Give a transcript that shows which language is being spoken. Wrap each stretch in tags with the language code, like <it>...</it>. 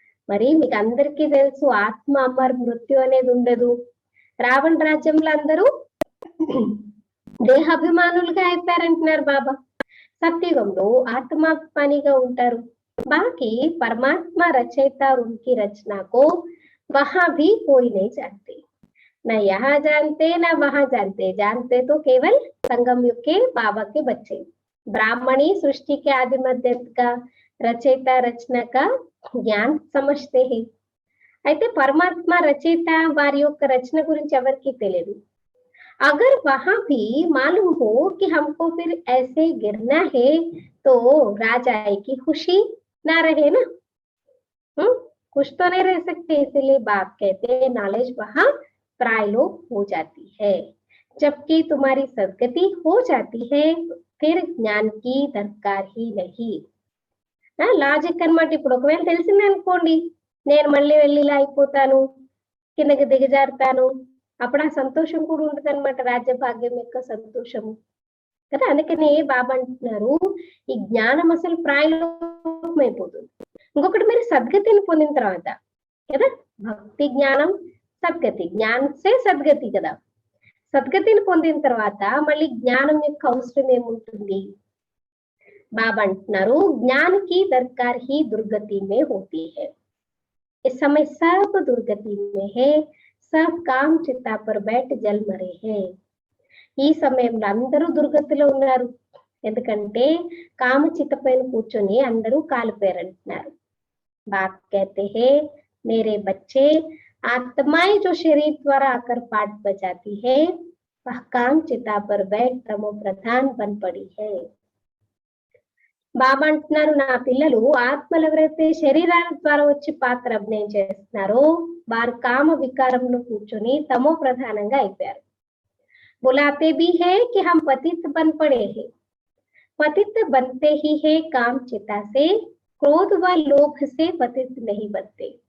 <te>మరి మీకు అందరికీ తెలుసు ఆత్మ అమర్, మృత్యు అనేది ఉండదు. రావణ రాజ్యంలో అందరూ దేహాభిమానులుగా అయిపోయారంటున్నారు బాబా. సత్యుగంలో ఆత్మాభిమానిగా ఉంటారు.</te> <hi>बाकी परमात्मा रचयिता और उनकी रचना को वहां भी कोई नहीं जानते, न यहाँ जानते न वहां जानते. जानते तो केवल संगम युग के बाबा के बच्चे. ब्राह्मणी सृष्टि के आदि मध्य का रचयिता रचना का ज्ञान समझते हैं.</hi> <te>అయితే పరమాత్మ రచయిత వారి యొక్క రచన గురించి ఎవరికి తెలియదు.</te> <hi>अगर वहां भी मालूम हो कि हमको फिर ऐसे गिरना है तो राजाए की खुशी ना रहे ना. खुश तो नहीं रह सकते, इसलिए बाप कहते हैं नॉलेज वहां प्रायलोप हो जाती है. जबकि तुम्हारी सदगति हो जाती है फिर ज्ञान की दरकार ही नहीं.</hi> <te>లాజిక్ అన్నమాట. ఇప్పుడు ఒకవేళ తెలిసింది అనుకోండి, నేను మళ్ళీ వెళ్ళి ఇలా అయిపోతాను, కిందకి దిగజారుతాను, అప్పుడు ఆ సంతోషం కూడా ఉంటుంది అనమాట, రాజ్య భాగ్యం యొక్క సంతోషము కదా. అందుకనే బాబా అంటున్నారు ఈ జ్ఞానం అసలు ప్రాయలోపమైపోతుంది. ఇంకొకటి మీరు సద్గతిని పొందిన తర్వాత కదా, భక్తి జ్ఞానం సద్గతి, జ్ఞానసే సద్గతి కదా. సద్గతిని పొందిన తర్వాత మళ్ళీ జ్ఞానం యొక్క అవసరం ఏముంటుంది? బాబా అంటున్నారు</te> <hi>జ్ఞానికి దర్కార్ హీ దుర్గతి మే హోతీ హై. इस समय सब दुर्गति में है, सब काम चिता पर बैठ जल मरे हैं.</hi> <te>ఈ సమయంలో అందరూ దుర్గతిలో ఉన్నారు, ఎందుకంటే కామ చిత్త పైన కూర్చొని అందరూ కాలిపోయారంటున్నారు.</te> <hi>బాప్ कहते हैं मेरे बच्चे, आत्माएं जो शरीर द्वारा आकर पाठ बजाती है वह काम चिता पर बैठ तमो प्रधान बन पड़ी है.</hi> <te>బాబా అంటున్నారు నా పిల్లలు ఆత్మలు ఎవరైతే శరీరాల ద్వారా వచ్చి పాత్ర అభినయం చేస్తున్నారో వారు కామ వికారంలో కూర్చొని తమో ప్రధానంగా అయిపోయారు.</te> <hi>बुलाते भी है कि हम पतित बन पड़े हैं, पतित बनते ही है काम चिता से, क्रोध व लोभ से पतित नहीं बनते.</hi>